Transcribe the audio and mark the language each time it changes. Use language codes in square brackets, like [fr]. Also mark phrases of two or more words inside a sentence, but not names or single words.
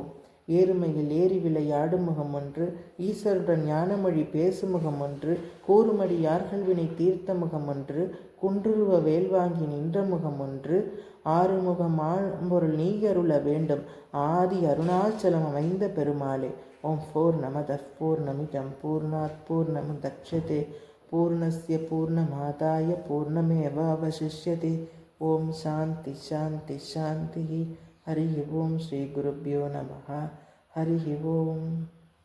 [ta] ஏறுமையில் ஏறி விளையாடும் முகம் ஒன்று, ஈஸ்வருடன் ஞானமொழி பேசுமுகம் ஒன்று, கூறுமடி யார்கள் வினை தீர்த்த முகம் ஒன்று, குன்றுருவ வேல்வாங்கி நின்ற முகம் ஒன்று, ஆறுமுகம் ஆம்பொருள் நீயருள வேண்டும், ஆதி அருணாச்சலம் அமைந்த பெருமாளே. [sa] ॐ पूर्णमदः पूर्णमिदं पूर्णात् पूर्णमुदच्यते पूर्णस्य पूर्णमादाय पूर्णमेवावशिष्यते. ॐ शान्तिः शान्तिः शान्तिः। हरिः ॐ. श्री गुरुभ्यो नमः। हरिः ॐ.